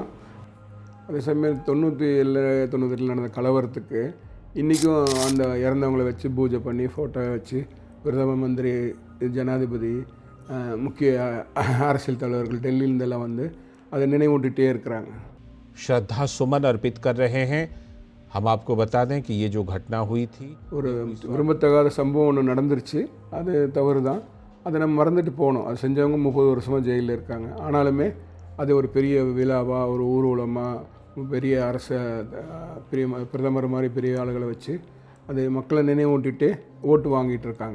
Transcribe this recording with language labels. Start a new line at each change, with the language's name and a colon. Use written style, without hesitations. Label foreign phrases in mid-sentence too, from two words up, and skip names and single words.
Tamil: அதே சமயம் 97 நடந்த கலவரத்துக்கு இன்றைக்கும் அந்த இறந்தவங்கள வச்சு பூஜை பண்ணி ஃபோட்டோ வச்சு பிரதம மந்திரி, ஜனாதிபதி, முக்கிய அரசியல் தலைவர்கள் டெல்லியிலேருந்தெல்லாம் வந்து அதை நினைவூட்டிகிட்டே இருக்கிறாங்க.
Hindi: श्रद्धा सुमन अर्पित कर रहे हैं। हम आपको बता दें कि ये जो घटना हुई थी,
Tamil: ஒரு விரும்பத்தகாத சம்பவம் ஒன்று நடந்துருச்சு. அது தவறு தான். அதை நம்ம மறந்துட்டு போகணும். அது செஞ்சவங்க 30 வருஷமாக ஜெயிலில் இருக்காங்க. ஆனாலுமே அது ஒரு பெரிய விழாவாக, ஒரு ஊர்வலமாக, பெரிய பெரிய பிரதமர் மாதிரி பெரிய ஆளுகளை வச்சு அது மக்களை நினைவூட்டிட்டு ஓட்டு வாங்கிட்டு இருக்காங்க.